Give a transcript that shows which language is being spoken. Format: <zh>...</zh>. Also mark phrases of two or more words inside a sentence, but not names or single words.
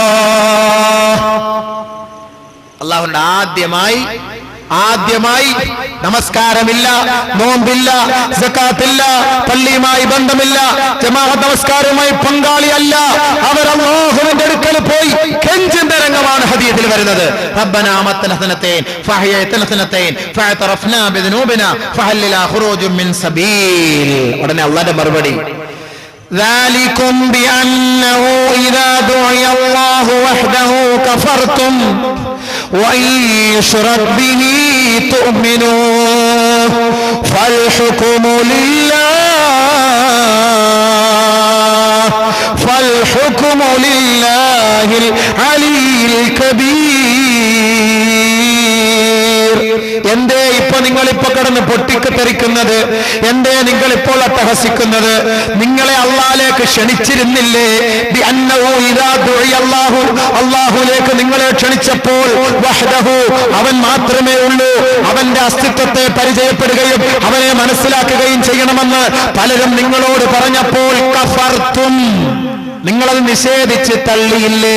<ml>അല്ലാഹുവിന്റെ ആദ്യമായി നമസ്കാരമില്ല, നോമ്പില്ല, സകാത്തില്ല, പള്ളിയുമായി ബന്ധമില്ല, ജമാഅത്ത് നമസ്കാരവുമായി പങ്കാളിയല്ല, അവർ അല്ലാഹുവിന്റെ അടുക്കൽ പോയി കെഞ്ചുന്ന രംഗമാണ് ഹദീസിൽ വരുന്നത്.</ml> <ar>ربنا أمتنا ثنتين فأحييتنا ثنتين فاعترفنا بذنوبنا فهل لنا خروج من سبيل.</ar> <ml>ഉടനെ അല്ലാഹുവിന്റെ മറുപടി</ml> <ar>ذلكم بأنه إذا دعي الله وحده كفرتم وإن يشرك به تؤمنوا فالحكم لله العلي الكبير.</ar> <ml>എന്തേ ഇപ്പൊ നിങ്ങളിപ്പോ കിടന്ന് പൊട്ടിക്കെറിക്കുന്നത്? എന്തേ നിങ്ങളിപ്പോൾ അട്ടഹസിക്കുന്നത്? നിങ്ങളെ അള്ളാഹിലേക്ക് ക്ഷണിച്ചിരുന്നില്ലേ? അള്ളാഹുലേക്ക് നിങ്ങളെ ക്ഷണിച്ചപ്പോൾ വഹ്ദഹു, അവൻ മാത്രമേ ഉള്ളൂ, അവന്റെ അസ്തിത്വത്തെ പരിചയപ്പെടുകയും അവനെ മനസ്സിലാക്കുകയും ചെയ്യണമെന്ന് പലരും നിങ്ങളോട് പറഞ്ഞപ്പോൾ കഫർത്തും, നിങ്ങളത് നിഷേധിച്ച് തള്ളിയില്ലേ?</ml>